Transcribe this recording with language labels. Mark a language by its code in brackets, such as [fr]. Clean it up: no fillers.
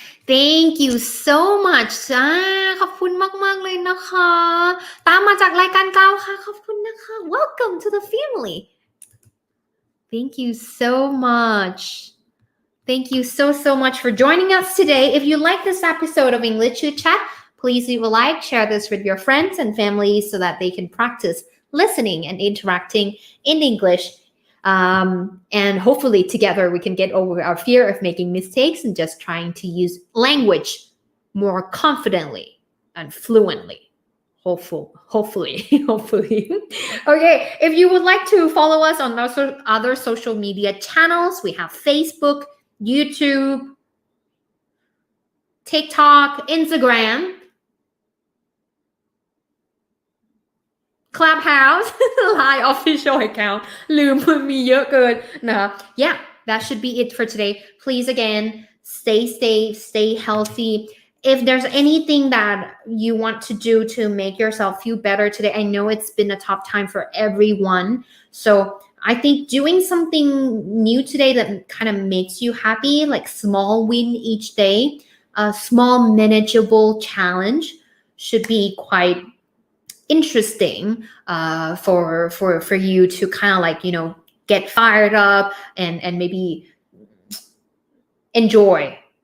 [en] Thank you so much [th] ขอบคุณมากๆเลยนะคะตามมาจากรายการเก่าค่ะขอบคุณนะคะ [en] Welcome to the family Thank you so much Thank you so much for joining us today If you like this episode of English Chitchat Please leave a like, share this with your friends and family so that they can practice listening and interacting in English. And hopefully together we can get over our fear of making mistakes and just trying to use language more confidently and fluently. Hopefully. Okay, if you would like to follow us on other social media channels, we have Facebook, YouTube, TikTok, Instagram, Clubhouse, Line official account. [th] ลืมมันมีเยอะเกินนะคะ [en] Yeah, that should be it for today. Please again, stay safe, stay healthy. If there's anything that you want to do to make yourself feel better today, I know it's been a tough time for everyone. So I think doing something new today that kind of makes you happy, like small win each day, a small manageable challenge should be quite interesting for you to kind of like, you know, get fired up and maybe enjoy